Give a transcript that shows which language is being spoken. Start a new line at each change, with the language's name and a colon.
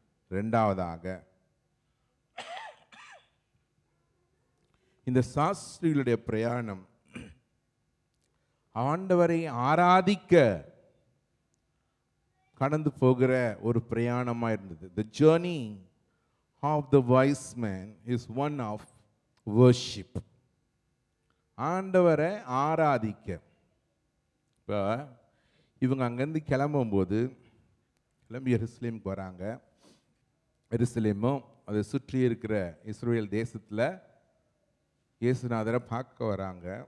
Tamil: ரெண்டாவதாக, இந்த சாஸ்திரிகளுடைய பிரயாணம் ஆண்டவரை ஆராதிக்க கடந்து போகிற ஒரு பிரயாணமாக இருந்தது.
English: The journey of the wise man is one of worship.
Tamil: ஆண்டவரை ஆராதிக்க. இப்போ இவங்க அங்கேருந்து கிளம்பும்போது கிளம்பி எருசலேமுக்கு வராங்க. எருசலேமும் அதை சுற்றி இருக்கிற இஸ்ரேல் தேசத்தில் இயேசுநாதரை பார்க்க வராங்க.